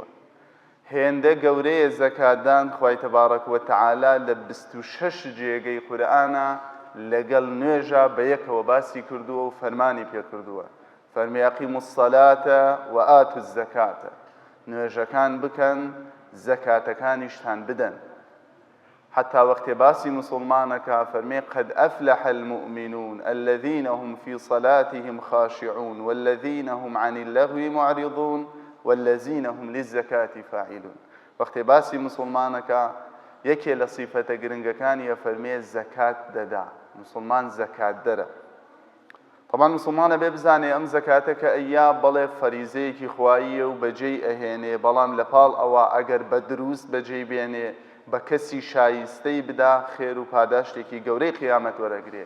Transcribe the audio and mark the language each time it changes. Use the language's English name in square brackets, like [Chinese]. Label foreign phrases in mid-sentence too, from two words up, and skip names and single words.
[Central Kurdish] هێندە گەورەیە زەکاتدان خوای [Arabic] تەبارەک و تەعالا [Central Kurdish] لە 26 جێگەی قورئانە لەگەڵ نوێژە بە یەکەوە باسی کردووە و فەرمانی پێ کردووە. فەرمی [Arabic] ئەقیموا الصەلاتە و ئاتوا الزەکاتە، [Central Kurdish] نوێژەکان بکەن زەکاتەکانیشتان بدەن. [Arabic] حتى وقت [Central Kurdish] باسی مسلمانەکە فەرمێ [Arabic] قد أفلح المؤمنون الذين هم في صلاتهم خاشعون والذين هم عن اللغو معرضون والذين هم للزكاة فاعلون. [Central Kurdish] وقت باسی مسلمانەکە یەکێ لە صیفەتە گرنگەکانیە فەرمێ زەکات دەدا، مسلمان زەکات دەرە. طبعا مسلمانە بێ بزانێ ئەم زەکاتە کە ئەییا بەڵێ فەریزەیەکی خواییە و بەجێی ئەهێنێ، بەڵام لە پاڵ ئەوە ئەگەر بە دروست بەجێی بێنێ بە کەسی شایستەی بدا خێر و پاداشتێکی گەورەی قیامەت وەرەگرێ.